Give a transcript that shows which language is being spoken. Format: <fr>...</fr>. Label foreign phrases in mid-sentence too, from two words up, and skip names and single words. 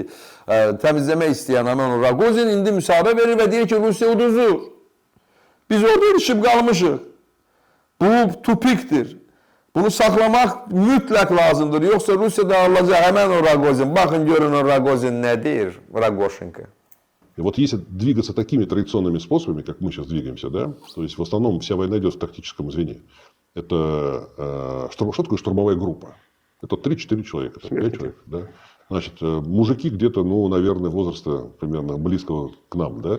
<az>Təmizləmək istəyən həmən o Rogozin indi müsahibə verir və deyir ki, Rusiya uduzur. Biz orada ilişib qalmışıq. Bu tupikdir. Bunu saxlamaq mütləq lazımdır. Yoxsa Rusiya dağılacaq həmən o Rogozin. Baxın, görün o Rogozin nədir? Rogoshenko.</az> <ru>И вот если двигаться такими традиционными способами, как мы сейчас двигаемся, да, то есть в основном вся война идет в тактическом звене. Это что такое штурмовая группа? Это 3-4 человека, 5 человек, да. Значит, мужики где-то, ну, наверное, возраста примерно близкого к нам, да.</ru>